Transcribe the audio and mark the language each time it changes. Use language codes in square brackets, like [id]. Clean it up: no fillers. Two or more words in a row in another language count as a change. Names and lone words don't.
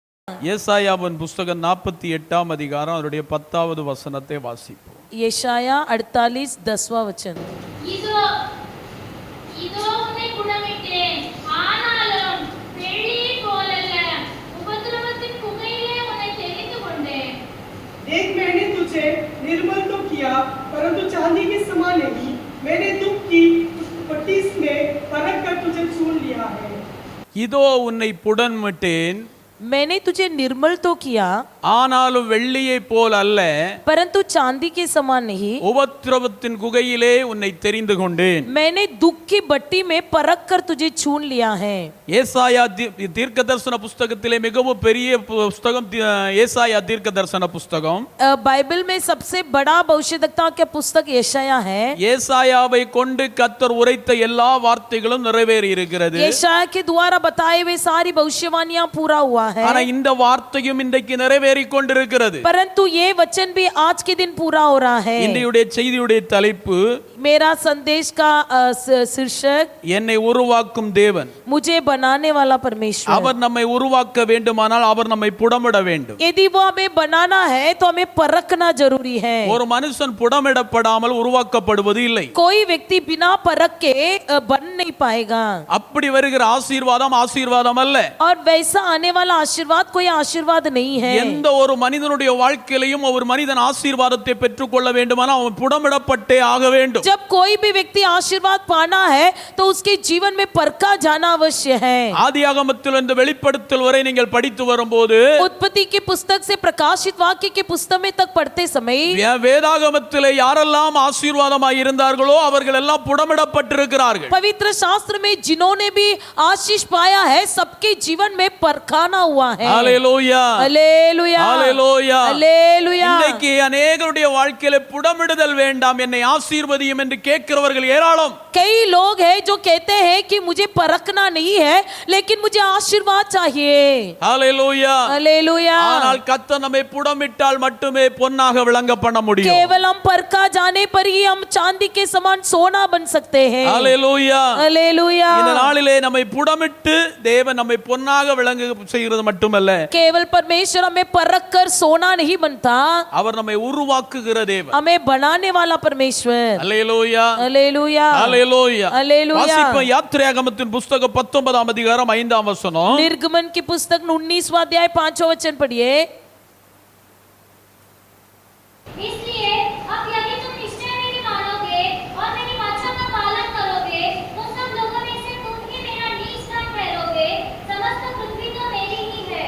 [ta] ஏசாயாவின் புஸ்தகம் 48ஆம் அதிகாரம் அவருடைய 10வது வசனத்தை வாசிப்போம். [hi] यशाया 48 10वां वचन. [ta] இதோ இதோ உன்னை குணமிட்டேன், ஆனாலும் வெள்ளியை போலல்ல, உபத்திரவத்தின் புகையிலே உன்னை தெரிந்து கொண்டேன். [hi] देख मैंने तुझे निर्मल तो किया, परंतु चांदी के समान नहीं. मैंने दुख की पट्टी में परख कर तुझे चुन लिया है. [ta] இதோ உன்னை புடன்மிட்டேன், [hi] मैंने तुझे निर्मल तो किया, [ta] ஆனாலும் வெள்ளியை போல் அல்ல, [hi] परंतु चांदी के समान नहीं. [ta] உபத்திரவத்தின் குகையிலே உன்னை தெரிந்து கொண்டேன். [hi] मैंने दुख की भट्टी में परख कर तुझे चुन लिया है. [ta] ஏசாயா தீர்க்கதரிசன புஸ்தகத்திலே மிகவும் பெரிய புஸ்தகம் ஏசாயா தீர்க்கதரிசன புஸ்தகம். [hi] बाइबल में सबसे बड़ा भविष्यवक्ता के पुस्तक यशाया है. [ta] ஏசாயாவை கொண்டு கர்த்தர் உரைத்த எல்லா வார்த்தைகளும் நிறைவேறி இருக்கிறது. [hi] यशाया के द्वारा बताए हुए सारी भविष्यवाणियां पूरा हुआ है. [ta] ஆனா இந்த வார்த்தையும் இன்றைக்கு நிறைவேறி கொண்டிருக்கிறது. [hi] परंतु ये वचन भी आज के दिन पूरा हो रहा है. [ta] இன்றைய செய்தியுடைய தலைப்பு, [hi] मेरा संदेश का शीर्षक, [ta] என்னை உருவாக்கும் தேவன். [hi] मुझे बनाने वाला परमेश्वर. [ta] அவர் நம்மை உருவாக்க வேண்டுமானால் அவர் நம்மை புடமிட வேண்டும். [hi] यदि वो हमें बनाना है तो हमें परखना जरूरी है. [ta] ஒரு மனுஷன் புடமிடப்படாமல் உருவாக்கப்படுவது இல்லை. [hi] कोई व्यक्ति बिना परख के बन नहीं पाएगा. [ta] அப்படி வருகிற ஆசீர்வாதம் ஆசீர்வாதம் அல்ல. [hi] और वैसा आने वाला आशीर्वाद कोई आशीर्वाद नहीं है. [ta] எந்த ஒரு மனிதனுடைய வாழ்க்கையிலும் ஒரு மனிதன் ஆசீர்வாதத்தை பெற்றுக்கொள்ள வேண்டுமானால் அவன் புடமிடப்பட்டே ஆக வேண்டும். [hi] जब कोई भी व्यक्ति आशीर्वाद पाना है तो उसके जीवन में परखा जाना अवश्य है. [ta] ஆதியாகமத்தில் இருந்து வெளிப்படுத்தல் வரை நீங்கள் படித்து வரும்போது, [hi] उत्पत्ति की पुस्तक से प्रकाशित वाक्य की पुस्तक में तक पढ़ते समय, [ta] வேதாகமத்திலே யாரெல்லாம் ஆசீர்வாதமாய் இருந்தார்களோ அவர்கள் எல்லாம் புடமிடப்பட்டிருக்கிறார்கள். [hi] पवित्र शास्त्र में जिन्होंने भी आशीष पाया है सबके जीवन में परखाना हुआ है. [ta] ஹல்லேலூயா, [hi] हालेलुया, [ta] ஹல்லேலூயா, [hi] हालेलुया. [ta] இன்னைக்கு अनेகருடைய வாழ்க்கையில புடமிடுதல் வேண்டாம், என்னை ஆசீர்வதியும் என்று கேட்கிறவர்கள் ஏராளம். [hi] कई लोग हैं जो कहते हैं कि मुझे परखना नहीं है लेकिन मुझे आशीर्वाद चाहिए. [ta] ஹல்லேலூயா, [hi] हालेलुया. [ta] ஆனால் கர்த்தர் நம்மை புடமிட்டால் மட்டுமே பொன்னாக விளங்க பண்ண முடியும். [hi] केवल हम परखा जाने पर ही हम चांदी के समान सोना बन सकते हैं. [ta] ஹல்லேலூயா, [hi] हालेलुया. [ta] இந்த நாளிலே நம்மை புடமிட்டு தேவன் நம்மை பொன்னாக விளங்க செய்கிறது மட்டுமல்ல, [hi] केवल परमेश्वर हमें परख कर सोना नहीं बनता, [ta] அவர் நம்மை உருவாக்குகிற தேவன். [hi] हमें बनाने वाला परमेश्वर. [ta] ஹல்லேலூயா, [hi] हालेलुया, [ta] ஹல்லேலூயா. [hi] हालेलुया. [ta] வாசிப்போம் யாத்திராகமத்தின் புஸ்தகம் 19ஆம் அதிகாரம் 5ஆம் வசனம். [hi] निर्गमन की पुस्तक 19वां अध्याय 5वां वचन पढ़िए. इसलिए अब यदि तुम निश्चय मेरी मानोगे और मेरी वाचा का पालन करोगे तो सब लोगों में से तुम ही मेरा नीच स्थान ठहरोगे. समस्त पृथ्वी तो मेरी ही है.